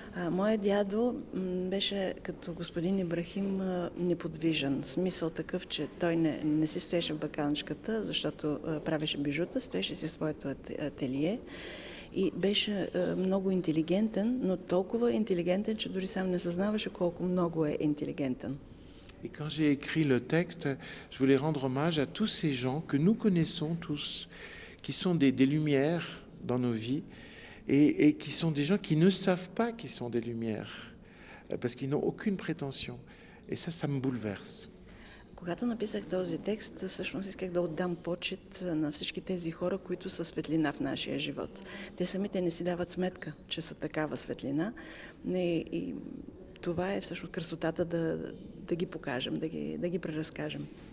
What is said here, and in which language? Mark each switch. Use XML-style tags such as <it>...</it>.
<bg>Моят дядо беше като господин Ибрахим неподвижен. В смисъл такъв, че той не си стоеше в баканчката, защото правеше бижута, стоеше си в своето ателие. И беше много интелигентен, но толкова интелигентен, че дори сам не съзнаваше колко много е интелигентен.</bg> <fr>Et quand j'ai écrit le texte, je voulais rendre hommage à tous ces gens que nous connaissons tous, qui sont des lumières dans nos vies et qui sont des gens qui ne savent pas qu'ils sont des lumières, parce qu'ils n'ont aucune prétention. Et ça me bouleverse.</fr> <bg>Когато написах този текст, всъщност исках да отдам почет на всички тези хора, които са светлина в нашия живот. Те самите не си дават сметка, че са такава светлина. И това е всъщност красотата да ги покажем, да ги преразкажем.</bg>